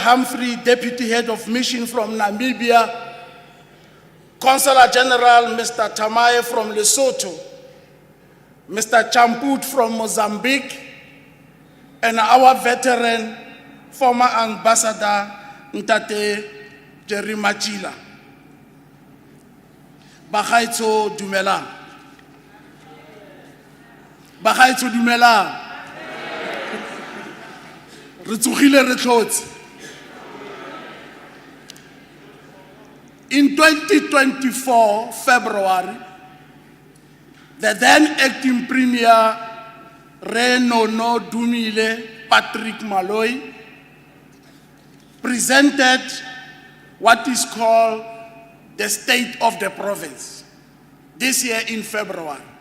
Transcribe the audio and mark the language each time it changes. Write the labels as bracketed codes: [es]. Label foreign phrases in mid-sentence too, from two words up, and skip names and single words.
[en] Humphrey, Deputy Head of Mission from Namibia, Consular General Mr. Tamaye from Lesotho, Mr. Champut from Mozambique, and our veteran, former Ambassador Ntate Jerry Machila. [nso] Bagaitso Dumela. Bagaitso Dumela. Re tsogile re tlotse. [en] In 2024, February, the then acting Premier Nono Dumile Patrick Malloy presented what is called the State of the Province this year in February.